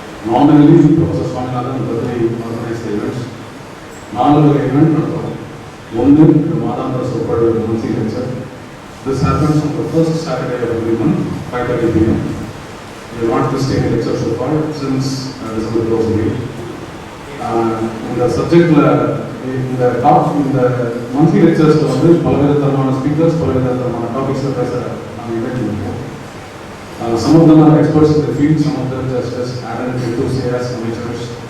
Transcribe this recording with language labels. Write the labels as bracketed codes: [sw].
[en] Nominally, Professor Swaminathan birthday organized the events. [ta] 4 event நடத்துறோம். ஒன்று மாதாந்திர சொற்பொழிவு [en] monthly lecture. This happens on the first Saturday of every month, 5:30 p.m. We have not missed any lecture so far since December closing date. [ta] இந்த சப்ஜெக்ட்ல இந்த monthly லெக்சர்ஸ்ல வந்து பல்வேறு தரமான ஸ்பீக்கர்ஸ், பல்வேறு தரமான டாபிக்ஸ்ல பேச நாங்கள் இன்வைட் பண்ணியிருக்கோம். [en] Some of them are experts in the field, some of them just added enthusiasts, amateurs.